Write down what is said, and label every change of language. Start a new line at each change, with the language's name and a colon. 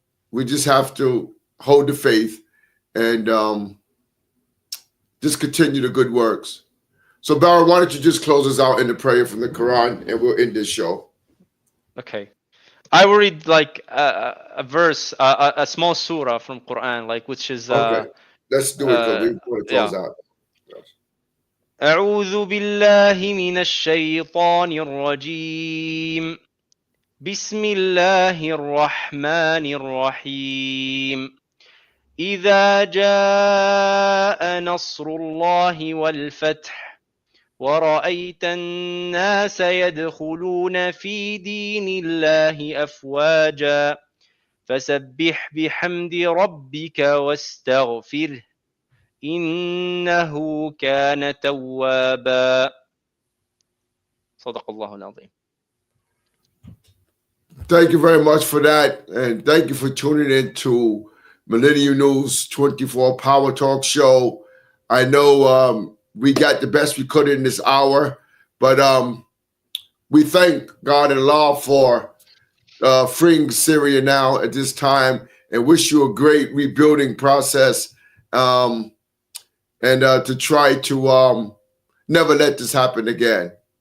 English: We just have to hold the faith and just continue the good works. So, Barra, why don't you just close us out in the prayer from the Quran, and we'll end this show. Okay. I will read like a verse, a small surah from Quran, like which is. Okay. Let's do it because we want to close out.
Arabic: أعوذ بالله من الشيطان الرجيم. بسم الله الرحمن الرحيم. إذا جاء نصر الله والفتح ورأيت الناس يدخلون في دين الله أفواجا فسبح بحمد ربك واستغفره إنه كان توابا. صدق الله العظيم.
English: Thank you very much for that. And thank you for tuning in to Millennium News 24 Power Talk Show. I know we got the best we could in this hour, but we thank God and Allah for freeing Syria now at this time and wish you a great rebuilding process and to try to never let this happen again.